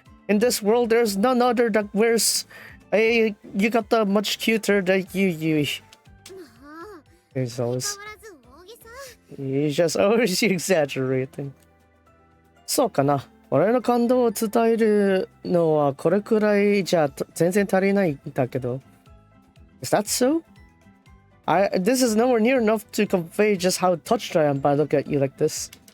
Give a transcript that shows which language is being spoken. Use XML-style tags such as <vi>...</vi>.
<en>In this world, there's none other that wears a yukata much cuter than you, Yui. He's always... He's just always exaggerating.</en> <ja>そうかな。俺の感動を伝えるのはこれくらいじゃ全然足りないんだけど。</ja> <en>Is that so? This is nowhere near enough to convey just how touched I am by looking at you like this.</en>